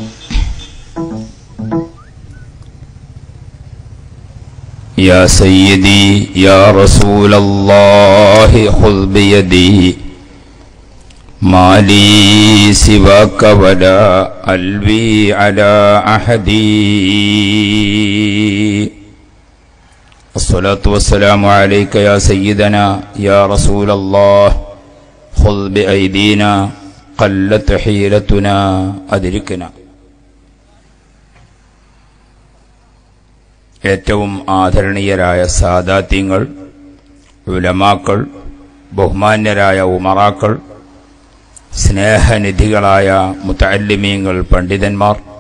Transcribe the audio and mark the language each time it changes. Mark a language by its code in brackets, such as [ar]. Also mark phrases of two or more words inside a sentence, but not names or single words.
[ar] يا سيدي يا رسول الله خذ بيدي ما لي سواك ولا ألوي على أحدي. الصلاة والسلام عليك يا سيدنا يا رسول الله خذ بأيدينا قلت حيلتنا أدركنا. [ml] ഏറ്റവും ആദരണീയരായ സാദാത്യങ്ങൾ, ഉലമാക്കൾ, ബഹുമാന്യരായ ഉമറാക്കൾ, സ്നേഹനിധികളായ മുതഅല്ലിമീങ്ങൾ, പണ്ഡിതന്മാർ,